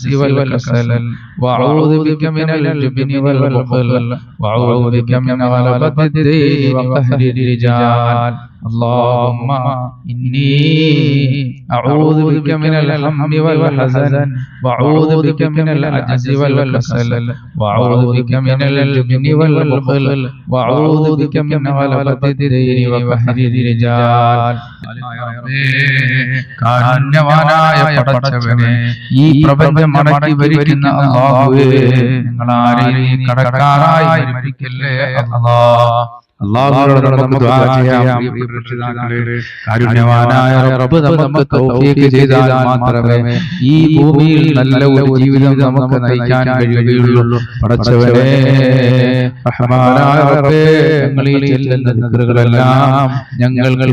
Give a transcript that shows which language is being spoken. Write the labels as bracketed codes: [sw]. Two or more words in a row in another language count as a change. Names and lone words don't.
[ar] والكسل وأعوذ بك من الجبن والبخل وأعوذ بك من غلبة الدين وقهر الرجال اللهم إني أعوذ بك من الهم والحزن وأعوذ بك من العجز والكسل وأعوذ بك من الجبن والبخل وأعوذ بك من غلبة الدين وقهر الرجال കാരുണ്യവാനായ [ml] പടച്ചവനെ ഈ പ്രപഞ്ചം മടക്കി ഭരിക്കുന്ന അല്ലാഹുവേ ഞങ്ങൾ ആരെയും കടക്കാരായി മരിക്കല്ലേ അല്ലാഹ് അല്ലാഹുവോട് നമുക്ക് ദുആ ചെയ്യാം കാരുണ്യവാനായ റബ്ബ് നമുക്ക് തൗഫീഖ് ചെയ്താൽ മാത്രമേ ഈ ഭൂമിയിൽ നല്ല ഒരു ജീവിതം നമുക്ക് നയിക്കാൻ കഴിയുകയുള്ളൂ പടച്ചവനെ റഹ്മാനായ റബ്ബേ ഞങ്ങൾ ഈ ചെല്ലുന്ന ദിക്റുകളെല്ലാം ഞങ്ങൾക്ക്